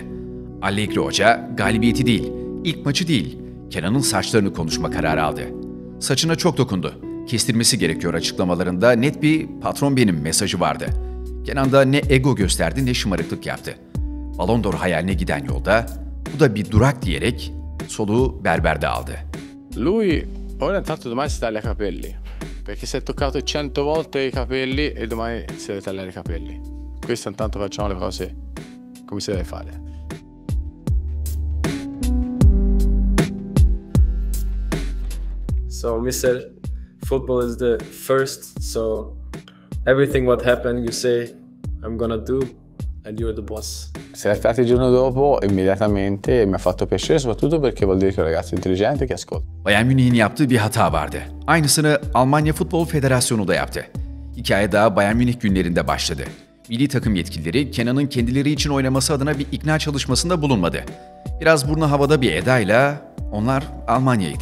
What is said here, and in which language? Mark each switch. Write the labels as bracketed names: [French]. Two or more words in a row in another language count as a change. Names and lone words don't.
[Turkish] Allegri Hoca, galibiyeti değil, ilk maçı değil, Kenan'ın saçlarını konuşma kararı aldı. Saçına çok dokundu. Kestirmesi gerekiyor açıklamalarında net bir patron benim mesajı vardı. Kenan da ne ego gösterdi ne şımarıklık yaptı. Ballon d'Or hayaline giden yolda bu da bir durak diyerek soluğu berberde aldı. [Italian] Lui ora intanto domani si taglia i capelli, perché si è toccato 100 volte i capelli e domani si deve tagliare i capelli. Questo intanto facciamo le cose come si deve fare. [English] So, Mr. Football is the first, so everything what happened, you say, I'm gonna do, and you're the boss. [Italian] Si è stati il giorno dopo, immediatamente, mi ha fatto piacere, soprattutto perché vuol dire che è un ragazzo intelligente che ascolta. [Turkish] Bayern Münih'in yaptığı bir hata vardı. Aynısını Almanya Futbol Federasyonu da yaptı. Hikaye daha Bayern Münih günlerinde başladı. Milli takım yetkilileri Kenan'ın kendileri için oynaması adına bir ikna çalışmasında bulunmadı. Biraz burnu havada bir edayla onlar Almanya'ydı.